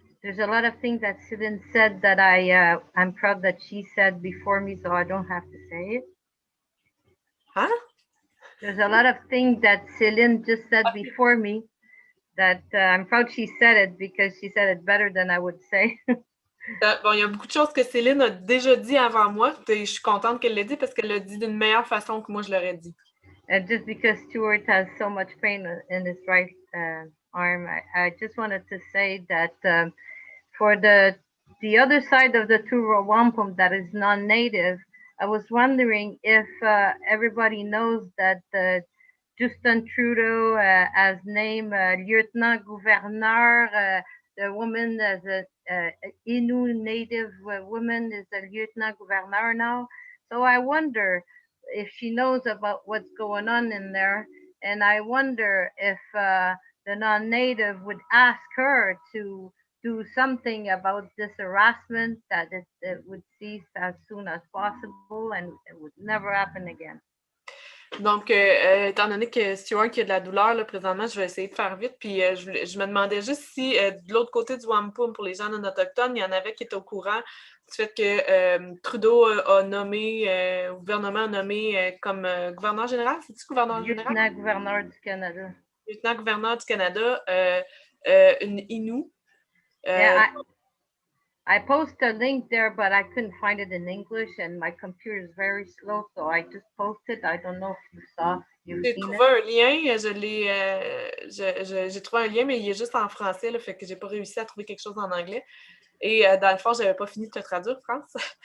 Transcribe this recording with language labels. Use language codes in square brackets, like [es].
[en] There's a lot of things that Céline said that I'm proud that she said before me, so I don't have to say it. Huh? There's a lot of things that Céline just said before me that I'm proud she said it because she said it better than I would say. [fr] Bon, il y a beaucoup de choses que Céline a déjà dit avant moi, et je suis contente qu'elle l'ait dit parce qu'elle l'a dit d'une meilleure façon que moi je l'aurais dit. [en] And just because Stuart has so much pain in his right arm, I just wanted to say that for the other side of the Wampum that is non-native, I was wondering if everybody knows that Justin Trudeau has named Lieutenant Gouverneur, the woman as a Innu native woman is a Lieutenant Gouverneur now. So I wonder if she knows about what's going on in there. And I wonder if the non-native would ask her to do something about this harassment, that it would cease as soon as possible and it would never happen again. [fr] Donc, étant donné que Stuart qui a de la douleur, là, présentement, je vais essayer de faire vite. Puis, je me demandais juste si, de l'autre côté du Wampum, pour les gens non autochtones, il y en avait qui étaient au courant du fait que Trudeau a nommé, le gouvernement a nommé comme gouverneur général, c'est-tu gouverneur général? Lieutenant-gouverneur du Canada. Lieutenant-gouverneur du Canada, une Innu. [en] Yeah, I posted a link there, but I couldn't find it in English, and my computer is very slow, so I just posted. I don't know if you saw. [fr] J'ai trouvé un lien, j'ai trouvé un lien, mais il est juste en français, là, fait que j'ai pas réussi à trouver quelque chose en anglais. Et dans le fond, j'avais pas fini de te traduire, France.